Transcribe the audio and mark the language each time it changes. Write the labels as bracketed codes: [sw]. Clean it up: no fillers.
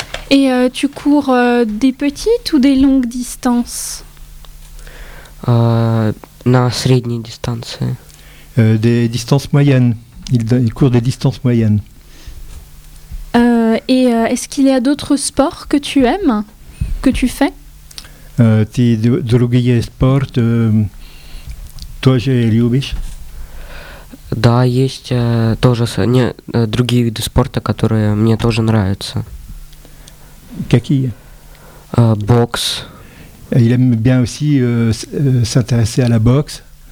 [fr] Et tu cours des petites ou des longues distances? [ru] На средней дистанции. [fr] Des distances moyennes. Il court des distances moyennes. Et est-ce qu'il y a d'autres sports que tu aimes, que tu fais? [ru] Ты другие спорты тоже любишь? Да, есть тоже другие виды спорта, которые мне тоже нравятся. Какие? Бокс. [fr] Il aime bien aussi s'intéresser à la boxe.